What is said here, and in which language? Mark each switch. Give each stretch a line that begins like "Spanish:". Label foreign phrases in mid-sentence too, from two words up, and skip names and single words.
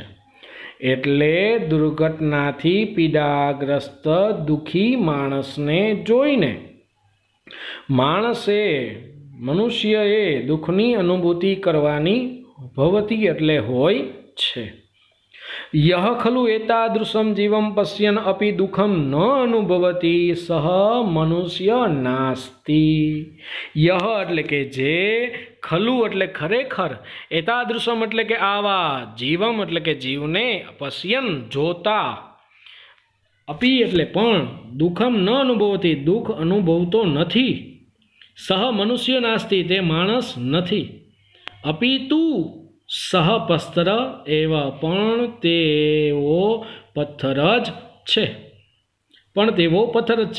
Gujarati: એટલે દુર્ઘટનાથી પીડાગ્રસ્ત દુઃખી માણસને જોઈને મનુષ્યએ દુઃખની અનુભૂતિ કરવાની ભવતી એટલે હોય છે.
Sanskrit: यह खलु एतादृशं जीवं पश्यन् अपि दुःखं न अनुभवति सह मनुष्य नास्ति।
Gujarati: यह એટલે કે જે, ખલુ એટલે ખરેખર, એતાદૃશમ એટલે કે આવા, જીવમ એટલે કે જીવને, પશ્યન જોતા, અપી એટલે પણ,
Sanskrit: दुःखम न अनुभवती
Gujarati: દુઃખ અનુભવતો નથી,
Sanskrit: सह मनुष्य नास्ति
Gujarati: તે માણસ નથી,
Sanskrit: अपितु सह पस्तर एव
Gujarati: પણ તેઓ પથ્થર જ છે, પણ તેવો પથ્થર જ છે.